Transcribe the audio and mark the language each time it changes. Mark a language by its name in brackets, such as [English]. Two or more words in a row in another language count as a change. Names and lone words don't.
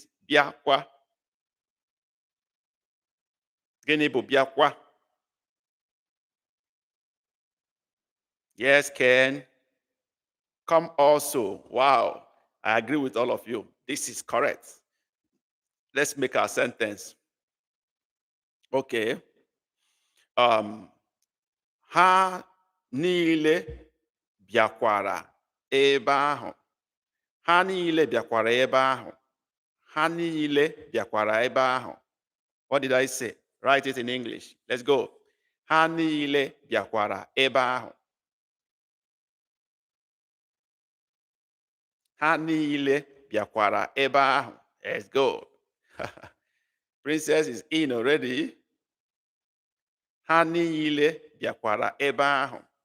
[Igbo] Biakwa. Genibu biakwa. [English] Yes, Ken. Come also. Wow. I agree with all of you. This is correct. Let's make our sentence. Okay. [Igbo] Ha niile bịakwara ebe ahụ. Ha niile bịakwara ebe ahụ. Ha niile bịakwara ebe ahụ. [English] What did I say? Write it in English. Let's go. [Igbo] Ha niile bịakwara ebe ahụ. Ha niile bịakwara ebe ahụ. [English] Let's go. Princess is in already. [Igbo] Ha niile bịakwara ebe ahụ.